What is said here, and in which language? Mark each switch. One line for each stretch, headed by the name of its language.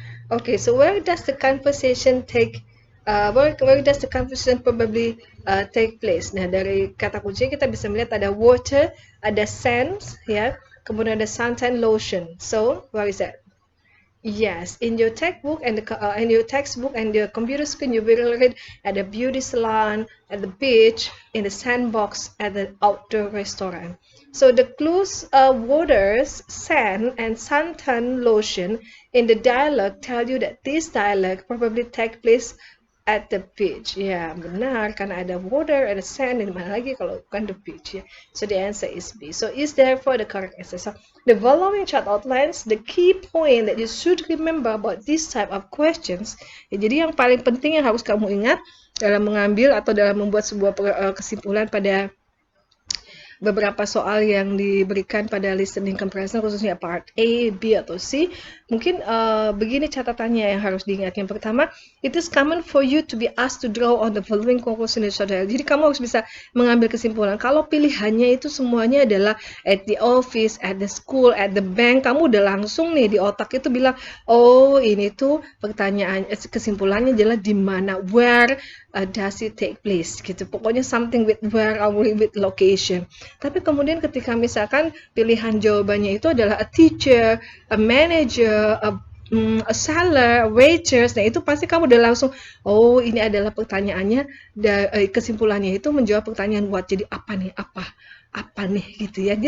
English: Okay, so where does the conversation where does the conversation probably take place?
Indonesian: Nah, dari kata kunci kita bisa melihat ada water, ada sand, ya, kemudian ada suntan lotion.
English: So, where is that? Yes, in your textbook and the computer screen, you will read at the beauty salon, at the beach, in the sandbox, at the outdoor restaurant. So the clues waters, sand, and suntan lotion in the dialogue tell you that this dialogue probably take place at the beach.
Indonesian: Ya, benar, karena ada water, ada sand, dan mana lagi kalau bukan the beach, ya.
English: So the answer is B. So is therefore the correct answer. So the following chart outlines the key point that you should remember about this type of questions.
Indonesian: Ya, jadi yang paling penting yang harus kamu ingat dalam mengambil atau dalam membuat sebuah kesimpulan pada beberapa soal yang diberikan pada listening comprehension, khususnya part A, B, atau C. Mungkin begini catatannya yang harus diingat. Yang pertama,
English: it is common for you to be asked to draw on the following conclusion in short dialogue.
Indonesian: Jadi kamu harus bisa mengambil kesimpulan. Kalau pilihannya itu semuanya adalah
English: at the office, at the school, at the bank,
Indonesian: kamu udah langsung nih di otak itu bilang, oh ini tuh pertanyaan, kesimpulannya adalah di mana,
English: where does it take place,
Indonesian: gitu. Pokoknya
English: something with where or with location.
Indonesian: Tapi kemudian ketika misalkan pilihan jawabannya itu adalah
English: a teacher, a manager, a seller, a waitress,
Indonesian: nah itu pasti kamu udah langsung, oh ini adalah pertanyaannya, kesimpulannya itu menjawab pertanyaan what, jadi apa nih gitu ya.